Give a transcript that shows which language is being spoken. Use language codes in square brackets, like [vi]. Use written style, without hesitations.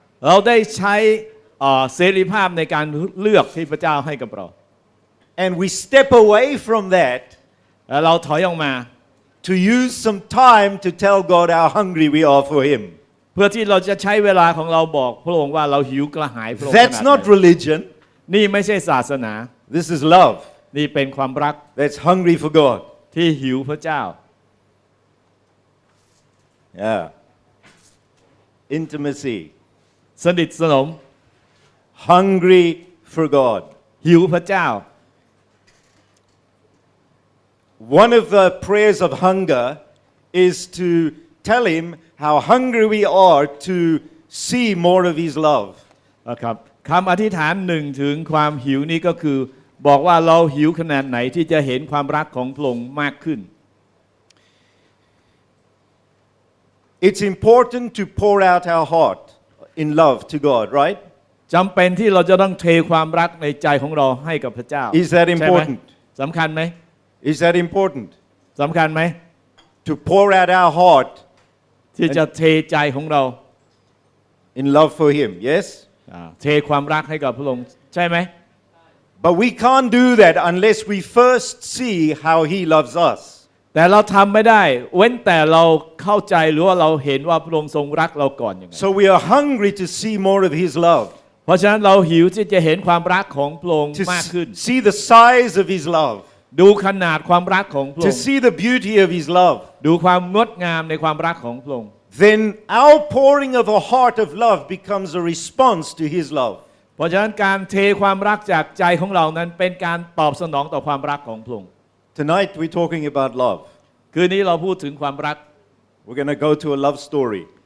[th] เราได้ใช้เสรีภาพในการเลือกที่พระเจ้าให้กับเรา [en] And we step away from that [th] แล้วเราถอยออกมา [en] to use some time to tell God how hungry we are for Him. [th] เพื่อที่เราจะใช้เวลาของเราบอกพระองค์ว่าเราหิวกระหายพระองค์ [en] That's not religion. [th] นี่ไม่ใช่ศาสนา [en] This is love. [th] นี่เป็นความรัก [en] That's hungry for God. [th] ที่หิวพระเจ้า [en] Yeah. Intimacy. [th] สนิทสนม [en] Hungry for God. [th] หิวพระเจ้า [en] One of the prayers of hunger is to tell Him how hungry we are to see more of His love. [th] นะครับคำอธิษฐานหนึ่งถึงความหิวนี้ก็คือบอกว่าเราหิวขนาดไหนที่จะเห็นความรักของพระองค์มากขึ้น [en] It's important to pour out our heart in love to God, right? [th] จำเป็นที่เราจะต้องเทความรักในใจของเราให้กับพระเจ้า [en] Is that important? [th] สำคัญไหม [en] Is that important? [th] สำคัญไหม [en] To pour out our heart [th] ที่จะเทใจของเรา [en] in love for Him, yes? [th] เทความรักให้กับพระองค์ใช่ไหม [en] But we can't do that unless we first see how He loves us. [th] แต่เราทำไม่ได้เว้นแต่เราเข้าใจหรือว่าเราเห็นว่าพระองค์ทรงรักเราก่อนอย่างไร [en] So we are hungry to see more of His love. [th] เพราะฉะนั้นเราหิวที่จะเห็นความรักของพระองค์ [en] To [th] มากขึ้น [en] see the size of His love. [th] ดูขนาดความรักของพระอ [en] To [th] งค์ [en] see the beauty of His love. [th] ดูความงดงามในความรักของพระองค์ [en] Then our pouring of a heart of love becomes a response to His love. [th] เพราะฉะนั้นการเทความรักจากใจของเรานั้นเป็นการตอบสนองต่อความรักของพระองค์ [en] Tonight we're talking about love. [th] คืนนี้เราพูดถึงความรัก [en] We're going to go to a love story.